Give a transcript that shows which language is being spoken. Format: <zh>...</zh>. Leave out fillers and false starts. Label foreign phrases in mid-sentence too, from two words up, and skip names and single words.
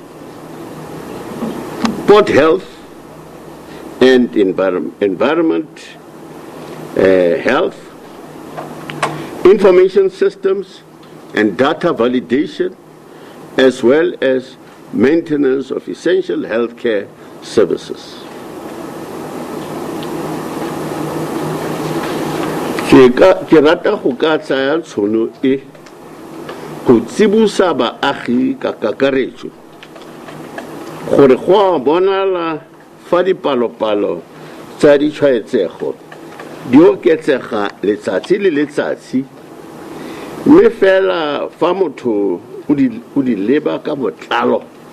<en>port health and environment health, information systems and data validation, as well as maintenance of essential healthcare services.</en> <tn>Ke rata go ka tsaya tshono e go tsibusa baagi ka kakaretso gore go a bonala fa dipalopalo tsa ditshwaetsego di oketsega letsatsi le letsatsi mme fela fa motho o di leba ka botlalo</tn>